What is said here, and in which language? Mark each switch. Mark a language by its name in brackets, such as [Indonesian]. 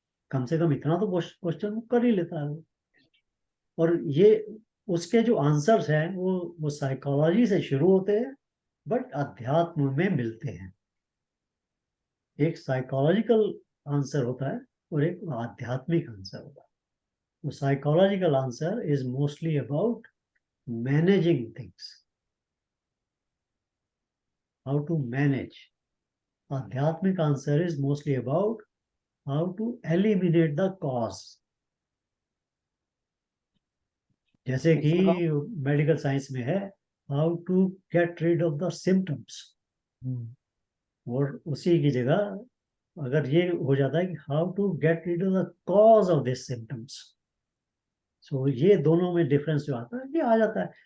[Hindi] कम से कम इतना तो क्वेश्चन कर ही लेता है। और ये उसके जो आंसर्स हैं वो साइकोलॉजी से शुरू होते हैं बट अध्यात्म में मिलते हैं। एक साइकोलॉजिकल आंसर होता है और एक आध्यात्मिक आंसर होता है। [English] The psychological answer is mostly about managing things, how to manage. Adhyatmic answer is mostly about how to eliminate the cause. [Hindi] जैसे कि मेडिकल साइंस में है [English] how to get rid of the symptoms, [Hindi] और उसी की जगह अगर ये हो जाता है कि [English] how to get rid of the cause of these symptoms, [Hindi] सो ये दोनों में डिफरेंस जो आता है ये आ जाता है।